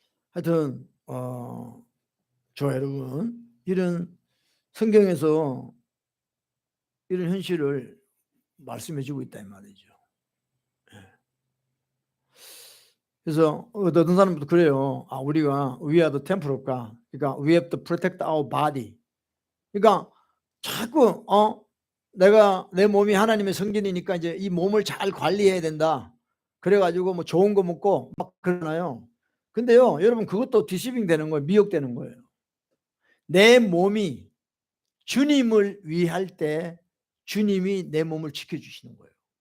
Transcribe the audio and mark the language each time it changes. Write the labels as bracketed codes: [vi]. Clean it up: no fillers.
[ko] 하여튼 저 여러분, 이런 성경에서 이런 현실을 말씀해 주고 있다 이 말이죠. 그래서 어떤 사람도 그래요. 우리가 [en] we are the temple of God. [ko] 그러니까 [en] we have to protect our body. [ko] 그러니까 자꾸 내가 내 몸이 하나님의 성전이니까 이제 이 몸을 잘 관리해야 된다. 그래가지고 뭐 좋은 거 먹고 막 그러나요. 근데요, 여러분, 그것도 디시빙 되는 거예요. 미혹되는 거예요. 내 몸이 주님을 위할 때 주님이 내 몸을 지켜주시는 거예요.